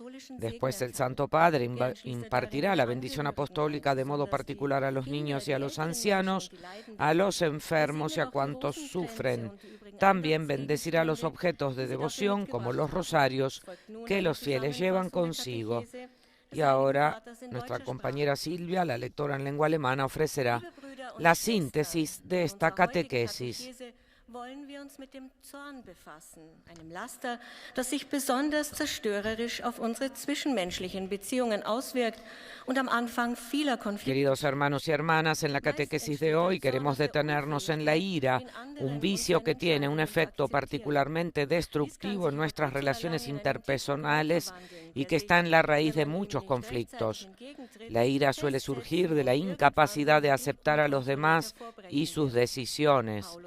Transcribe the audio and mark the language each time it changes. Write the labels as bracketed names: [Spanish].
[Spanish] Después el Santo Padre impartirá la bendición apostólica de modo particular a los niños y a los ancianos, a los enfermos y a cuantos sufren. También bendecirá los objetos de devoción como los rosarios que los fieles llevan consigo. Y ahora nuestra compañera Silvia, la lectora en lengua alemana, ofrecerá la síntesis de esta catequesis. [German] Wollen wir uns mit dem Zorn befassen, einem Laster, das sich besonders zerstörerisch auf unsere zwischenmenschlichen Beziehungen auswirkt und am Anfang vieler Konflikte. [Spanish] Queridos hermanos y hermanas, en la catequesis de hoy queremos detenernos en la ira, un vicio que tiene un efecto particularmente destructivo en nuestras relaciones interpersonales y que está en la raíz de muchos conflictos. La ira suele surgir de la incapacidad de aceptar a los demás y sus decisiones.